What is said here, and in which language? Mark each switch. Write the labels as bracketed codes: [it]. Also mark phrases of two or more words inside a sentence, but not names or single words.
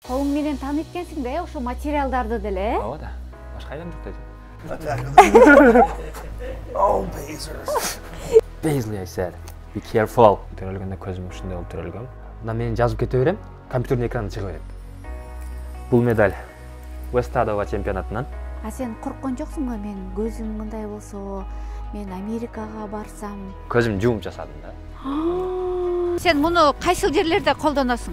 [ky] Колуң менен таанып экенсиң да, ошо материалдарды деле. Ооба да. Башка айдам жок да. [en] Oh, Bezos. Paisley, I said. Be careful. [ky] Төрөлгөндө көзүм ушундай болуп төрөлгөм. Мына мен жазып кете берем, компьютердин экраны чыга берет. Бул медаль Westadova чемпионатынан. А сен корккон жоксуңбу? Мен көзүм мындай болсо, мен Америкага барсам. Көзүм жумуп жасадым да. Сен муну кайсыл жерлерде колдоносуң?